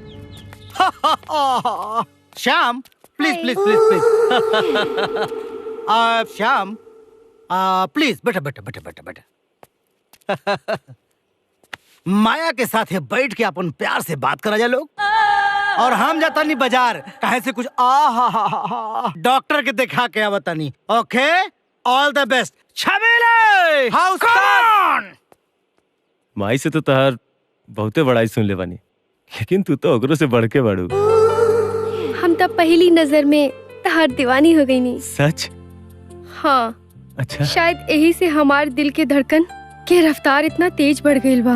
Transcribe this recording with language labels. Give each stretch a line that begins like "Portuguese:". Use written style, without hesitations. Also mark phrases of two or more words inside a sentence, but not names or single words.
Bhojpuri: श्याम प्लीज श्याम प्लीज बेटा। माया के साथ बैठ के अपन प्यार से बात करा जाए लोग, और हम जाता नहीं बाजार कहे से कुछ डॉक्टर के दिखा के आवता नहीं।
English: okay, all the best.
Bhojpuri: छबीले हाउस कौन? माई से तो तहार बहुते बड़ाई सुन ले बानी, लेकिन तू तो ओकरो से बढ़ के बड़ू। हम तब पहली नजर में तहार दीवानी हो गई नी। सच? हाँ। अच्छा। शायद यही से हमार दिल के धड़कन के रफ्तार इतना तेज बढ़ गई बा।